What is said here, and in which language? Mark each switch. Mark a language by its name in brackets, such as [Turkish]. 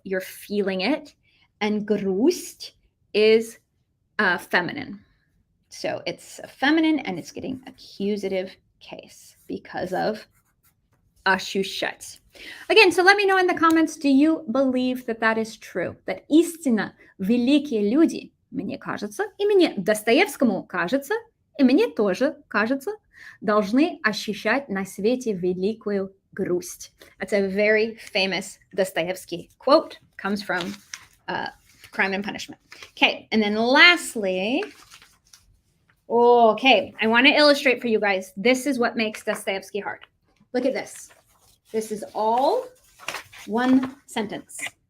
[English] You're feeling it. And грусть is feminine. So it's a feminine and it's getting accusative case because of ощущать. Again, so let me know in the comments, do you believe that that is true? That [Russian] истинно великие люди, мне кажется, и мне Достоевскому кажется, и мне тоже кажется, должны ощущать на свете великую грусть. [English] That's a very famous Dostoevsky quote, comes from Crime and Punishment. Okay, and then lastly, okay, I want to illustrate for you guys. This is what makes Dostoevsky hard. Look at this. This is all one sentence.